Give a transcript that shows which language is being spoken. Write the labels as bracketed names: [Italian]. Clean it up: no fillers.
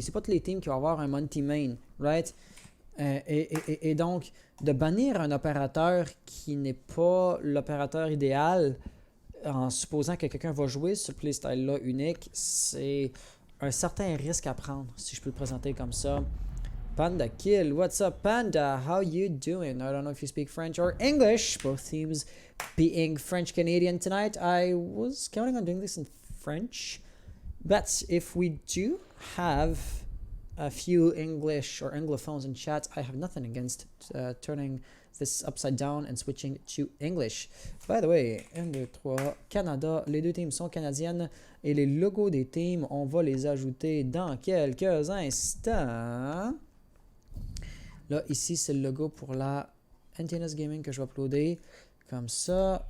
[French] C'est pas tous les teams qui vont avoir un Monty main, [English] right? [French] Et donc, de bannir un opérateur qui n'est pas l'opérateur idéal, en supposant que quelqu'un va jouer ce playstyle-là unique, c'est un certain risque à prendre, si je peux le présenter comme ça. [English] Panda Kill, what's up Panda? How you doing? I don't know if you speak French or English. Both teams being French-Canadian tonight. I was counting on doing this in French. But if we do have a few English or Anglophones in chat, I have nothing against turning this upside down and switching to English. By the way, 1, 2, 3, Canada, [French] les deux teams sont canadiennes et les logos des teams, on va les ajouter dans quelques instants. Là, ici, c'est le logo pour la NTNS Gaming que je vais uploader comme ça.